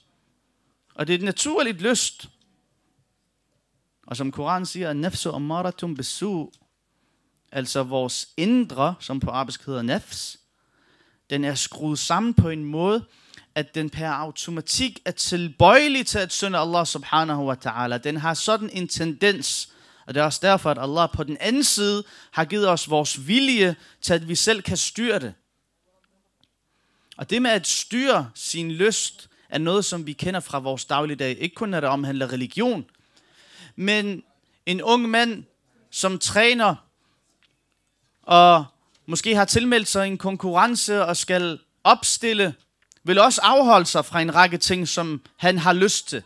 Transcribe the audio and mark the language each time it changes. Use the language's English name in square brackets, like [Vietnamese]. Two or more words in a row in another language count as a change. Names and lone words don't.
[Danish] Og det er et naturligt lyst. Og som Koranen siger, [Arabic] نفس أمارة بالسوء, [Danish] altså vores indre, som på arabisk hedder nafs, den er skruet sammen på en måde, at den per automatik er tilbøjelig til at synde [Arabic] الله سبحانه وتعالى. [Danish] Den har sådan en tendens, og det er også derfor, at Allah på den anden side har givet os vores vilje til, at vi selv kan styre det. Og det med at styre sin lyst, er noget, som vi kender fra vores dagligdag. Ikke kun når det omhandler religion, men en ung mand, som træner, og måske har tilmeldt sig en konkurrence og skal opstille, vil også afholde sig fra en række ting, som han har lyst til.